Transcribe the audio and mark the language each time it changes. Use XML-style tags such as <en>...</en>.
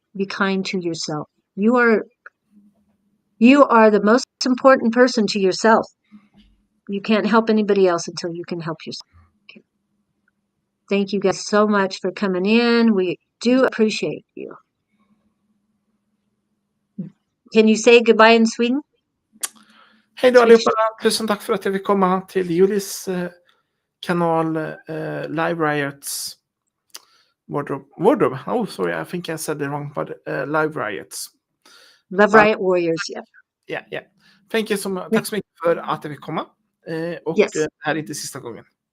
<en>Be kind to yourself. You are the most important person to yourself. You can't help anybody else until you can help yourself. Okay. Thank you guys so much for coming in. We do appreciate you. Can you say goodbye in Sweden?</en> <sv>Hej då allihopa! Tusen tack för att jag fick komma till Julies kanal Live Riots Wardrobe.</sv> <en>Oh, sorry, I think I said it wrong, but Live Riots. Love Riot Warriors, yeah. Yeah. Thank you so much.</en> <sv>Tack så mycket för att jag fick komma. Och</sv> <en>Yes.</en> <sv>det här är inte sista gången.</sv>